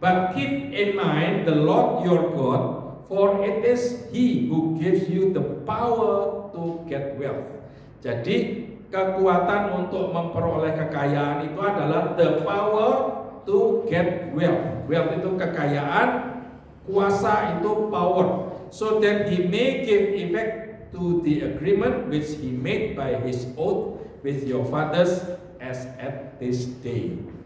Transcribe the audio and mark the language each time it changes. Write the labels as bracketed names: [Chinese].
[English] But keep in mind the Lord your God, for it is He who gives you the power to get wealth. [Indonesian] Jadi kekuatan untuk memperoleh kekayaan itu adalah [English] the power to get wealth. [Indonesian] Wealth itu kekayaan, kuasa itu power. [English] So that He may give effect to the agreement which He made by His oath with your fathers as at this day.